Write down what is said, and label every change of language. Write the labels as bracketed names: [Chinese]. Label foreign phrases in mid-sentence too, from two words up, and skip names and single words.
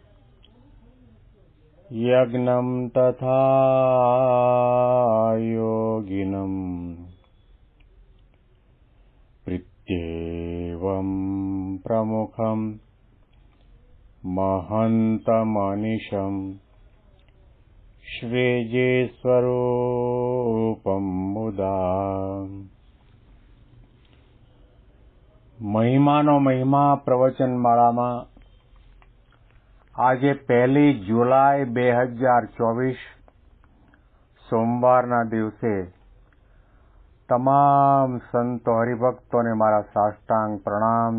[Sanskrit] यज्ञं तथा योगिनं प्रत्येवं प्रमुखं महन्तमनिशं श्रीजीस्वरूपं मुदा [Gujarati] મહિમાનો મહિમા પ્રવચનમાળામાં આજે 1 જુલાઈ 2024 સોમવારના દિવસે તમામ સંતો હરિભક્તોને મારા સાષ્ટાંગ પ્રણામ.